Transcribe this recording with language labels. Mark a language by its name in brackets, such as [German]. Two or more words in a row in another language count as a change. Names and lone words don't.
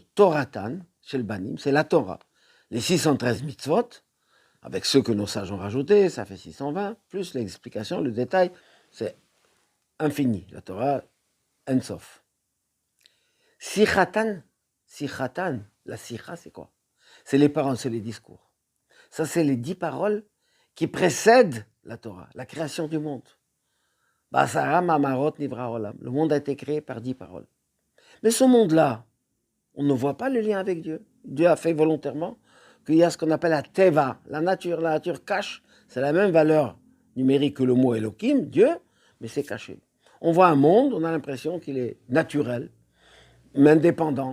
[French] Toratan, chez le Banim, c'est la Torah. Les 613 mitzvot, avec ceux que nos sages ont rajoutés, ça fait 620, plus l'explication, le détail, c'est infini. La Torah, Ensof. Sichatan, la sicha, c'est quoi? C'est les paroles, c'est les discours. Ça, c'est les 10 paroles qui précèdent la Torah, la création du monde. [Hebrew] בעשרה מאמרות נברא עולם. [French] Le monde a été créé par 10 paroles. Mais ce monde-là, on ne voit pas le lien avec Dieu. Dieu a fait volontairement qu'il y a ce qu'on appelle la teva, la nature. La nature cache, c'est la même valeur numérique que le mot Elohim, Dieu, mais c'est caché. On voit un monde, on a l'impression qu'il est naturel, mais indépendant.